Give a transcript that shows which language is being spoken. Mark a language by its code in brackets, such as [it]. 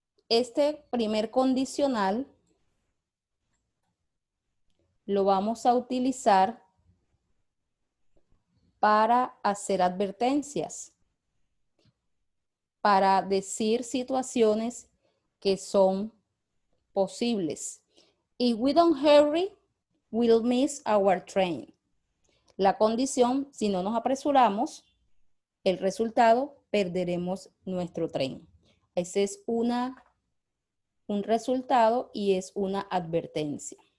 [es] Este primer condicional lo vamos a utilizar para hacer advertencias, para decir situaciones que son posibles. [en] If we don't hurry, we'll miss our train. [es] La condición, si no nos apresuramos, el resultado, perderemos nuestro tren. Ese es un resultado y es una advertencia.